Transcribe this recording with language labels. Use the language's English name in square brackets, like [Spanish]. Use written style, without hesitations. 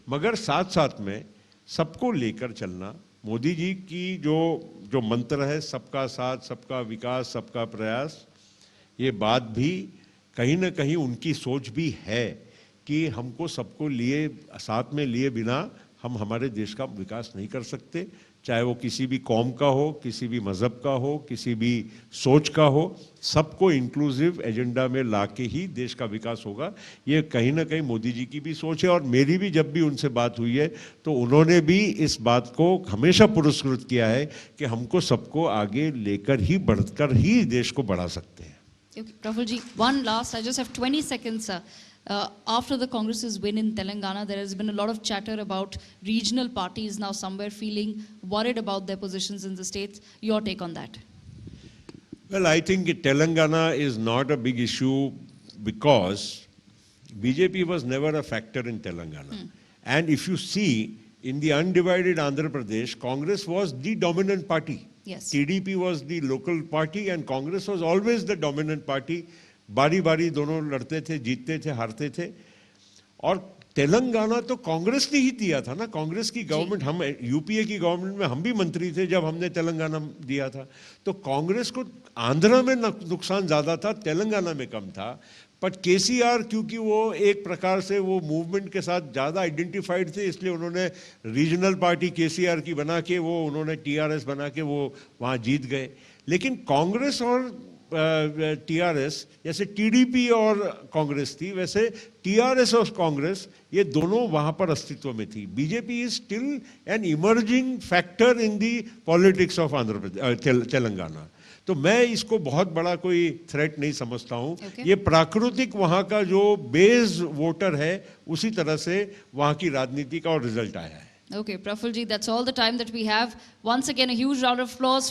[Hindi] मगर साथ साथ में सबको लेकर चलना, मोदी जी की जो मंत्र है सबका साथ, सबका विकास, सबका प्रयास, ये बात भी कहीं ना कहीं उनकी सोच भी है कि हमको सबको लिए साथ में लिए बिना हम हमारे देश का विकास नहीं कर सकते, चाहे वो किसी भी कौम का हो, किसी भी मज़हब का हो, किसी भी सोच का हो, सबको इंक्लूसिव एजेंडा में लाके ही देश का विकास होगा। ये कहीं ना कहीं मोदी जी की भी सोच है और मेरी भी जब भी उनसे बात हुई है तो उन्होंने भी इस बात को हमेशा पुरस्कृत किया है कि हमको सबको आगे लेकर ही बढ़कर ही देश को बढ़ा सकते हैं। [English] Okay, Praful ji, one last, I just have 20 seconds, sir. After the Congress's win in Telangana, there has been a lot of chatter about regional parties now somewhere feeling worried about their positions in the states. Your take on that? Well, I think Telangana is not a big issue because BJP was never a factor in Telangana. And if you see, in the undivided Andhra Pradesh, Congress was the dominant party. Yes. TDP was the local party and Congress was always the dominant party. [Hindi] बारी बारी दोनों लड़ते थे, जीतते थे, हारते थे। और तेलंगाना तो कांग्रेस ने ही दिया था ना, कांग्रेस की गवर्नमेंट, हम यूपीए की गवर्नमेंट में हम भी मंत्री थे जब हमने तेलंगाना दिया था। तो कांग्रेस को आंध्र में नुकसान ज़्यादा था, तेलंगाना में कम था। बट केसीआर क्योंकि वो एक प्रकार से वो मूवमेंट के साथ ज़्यादा आइडेंटिफाइड थे, इसलिए उन्होंने रीजनल पार्टी केसीआर की बना के वो उन्होंने टीआरएस बना के वो वहाँ जीत गए। लेकिन कांग्रेस और टीआरएस, जैसे टीडीपी और कांग्रेस थी, वैसे टीआरएस और कांग्रेस ये दोनों वहाँ पर अस्तित्व में थी। [English] BJP is still an emerging factor in the politics of Andhra Pradesh, Telangana. [Hindi] तो मैं इसको बहुत बड़ा कोई थ्रेट नहीं समझता हूँ। ये प्राकृतिक वहाँ का जो बेस वोटर है उसी तरह से वहाँ की राजनीति का और रिजल्ट आया है। [English] Okay, Praful ji, that's all the time that we have. Once again, a huge round of applause